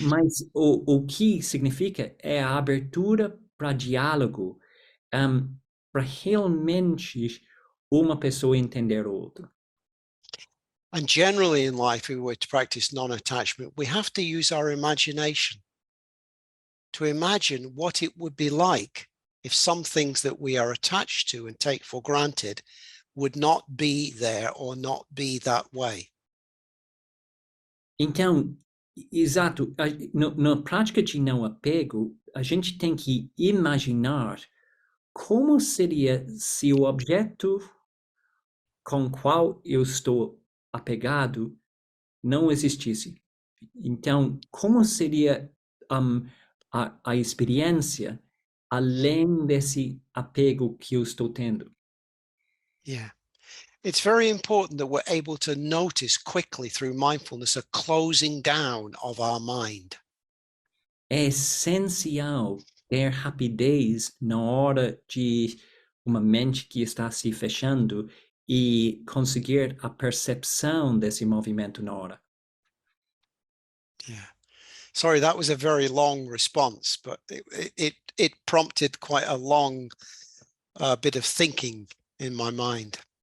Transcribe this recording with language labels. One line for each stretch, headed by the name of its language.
Portuguese: Mas o que significa é a abertura para diálogo, para realmente uma pessoa entender o outro.
English: And generally in life, if we were to practice non-attachment, we have to use our imagination to imagine what it would be like if some things that we are attached to and take for granted would not be there or not be that way.
Portuguese: Então, exato, na prática de não apego, a gente tem que imaginar como seria se o objeto com qual eu estou apegado não existisse. Então, como seria a experiência além desse apego que eu estou tendo?
English: Yeah. It's very important that we're able to notice quickly through mindfulness a closing down of our mind.
Portuguese: É essencial ter rapidez na hora de uma mente que está se fechando e conseguir a percepção desse movimento na hora.
English: Yeah. Sorry, that was a very long response, but it prompted quite a long bit of thinking in my mind.